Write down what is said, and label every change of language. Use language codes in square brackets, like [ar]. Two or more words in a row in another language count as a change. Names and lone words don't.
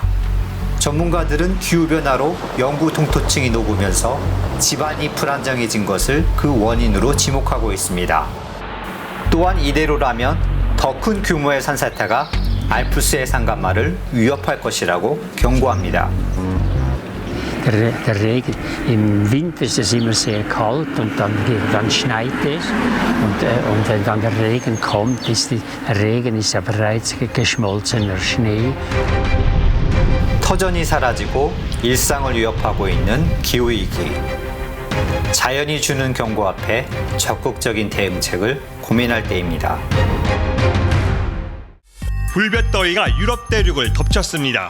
[ko] 전문가들은 기후변화로 영구 동토층이 녹으면서 지반이 불안정해진 것을 그 원인으로 지목하고 있습니다. 또한 이대로라면 더 큰 규모의 산사태가 알프스의 산간마를 위협할 것이라고 경고합니다. [de] Der Regen, im Winter ist es immer sehr kalt und dann schneit es und wenn dann der Regen kommt, Regen ist ja bereits geschmolzener Schnee. [ko] 터전이 사라지고 일상을 위협하고 있는 기후위기. 자연이 주는 경고 앞에 적극적인 대응책을 고민할 때입니다. 불볕더위가 유럽 대륙을 덮쳤습니다.